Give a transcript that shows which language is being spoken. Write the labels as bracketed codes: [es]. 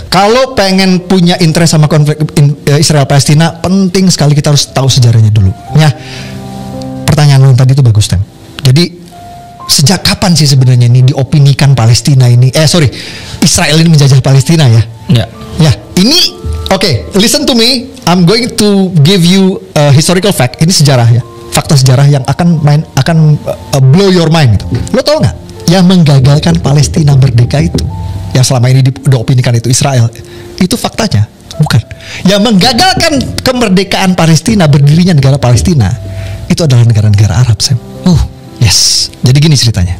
[id] Kalau pengen punya interest sama konflik Israel Palestina, penting sekali kita harus tahu sejarahnya dulu. Ya. pertanyaan lu tadi itu bagus, Tem. Jadi sejak kapan sih sebenarnya ini diopinikan Palestina ini? Israel ini menjajah Palestina ya? Ya, ini oke, [en] listen to me. I'm going to give you a historical fact. [id] Ini sejarah ya, fakta sejarah yang akan [en] blow your mind. [id] Gitu. Lo tau nggak? Yang menggagalkan Palestina merdeka itu, yang selama ini diopinikan itu Israel, itu faktanya bukan. Yang menggagalkan kemerdekaan Palestina, berdirinya negara Palestina, itu adalah negara-negara Arab, Sam. Yes. Jadi gini ceritanya.